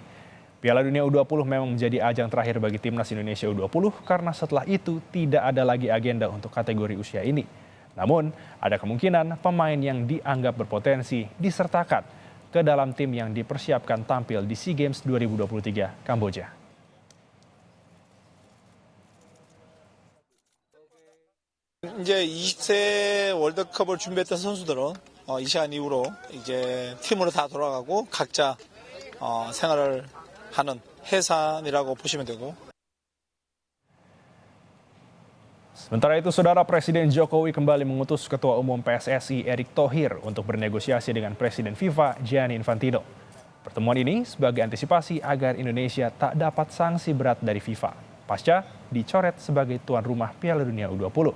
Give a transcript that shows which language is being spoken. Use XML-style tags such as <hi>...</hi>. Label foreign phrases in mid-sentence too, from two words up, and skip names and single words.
<id>Piala Dunia U20 memang menjadi ajang terakhir bagi Timnas Indonesia U20 karena setelah itu tidak ada lagi agenda untuk kategori usia ini. Namun, ada kemungkinan pemain yang dianggap berpotensi disertakan ke dalam tim yang dipersiapkan tampil di SEA Games 2023 Kamboja.</id> <ko>이제 20세 월드컵을 준비했던 선수들은 이 시간 이후로 이제 팀으로 다 돌아가고 각자 생활을 하는 해산이라고 보시면 되고.</ko> <id>Sementara itu, Saudara, Presiden Jokowi kembali mengutus Ketua Umum PSSI Erick Thohir untuk bernegosiasi dengan Presiden FIFA Gianni Infantino. Pertemuan ini sebagai antisipasi agar Indonesia tak dapat sanksi berat dari FIFA pasca dicoret sebagai tuan rumah Piala Dunia U20.</id>